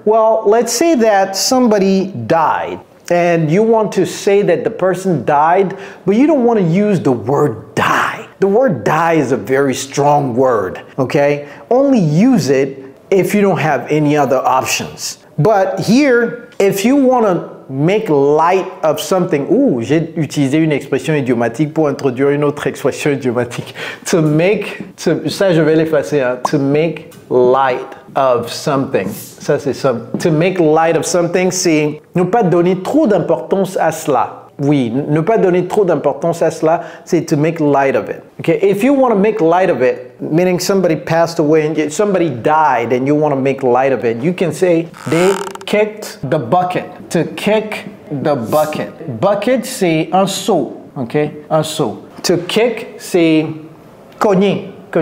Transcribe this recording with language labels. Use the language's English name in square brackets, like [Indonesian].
[English] Well, let's say that somebody died and you want to say that the person died, but you don't want to use the word die. The word die is a very strong word, okay? Only use it if you don't have any other options. But here, if you want to make light of something. [French] J'ai utilisé une expression idiomatique pour introduire une autre expression idiomatique. Ça, je vais l'effacer. Hein. [English] To make light of something. [French] Ça, c'est ça. [English] To make light of something, [French] c'est ne pas donner trop d'importance à cela. Oui, ne pas donner trop d'importance à cela, c'est [English] to make light of it. Okay, if you want to make light of it, meaning somebody passed away and somebody died and you want to make light of it, you can say they kicked the bucket. To kick the bucket. Bucket, [French] c'est un seau. Okay, un seau. To kick, c'est cogner.